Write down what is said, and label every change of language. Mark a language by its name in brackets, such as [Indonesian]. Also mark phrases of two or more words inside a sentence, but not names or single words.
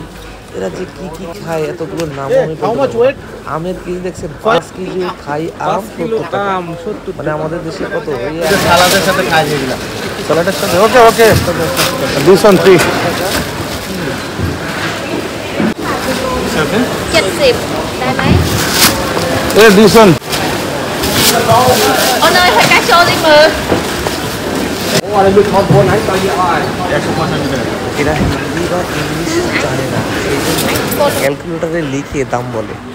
[Bangla] এরা যে কি কি খায় এতগুলোর নাম আমি আমের কেজি দেখছেন 5 কেজি খাই আম 70 টাকা। মানে আমাদের দেশে কত সালাদের সাথে খাই যেগুলা, সালাদের সাথে। [English] okay okay this one please. [Thai] 70 ได้ไหม [English] this one. [Vietnamese] Ôn ơi, thôi cá trô đi mừ. [Bangla] এরা হিন্দি বা ইংলিশ জানে না, সেই জন্য ক্যালকুলেটারে লিখে দাম বলে।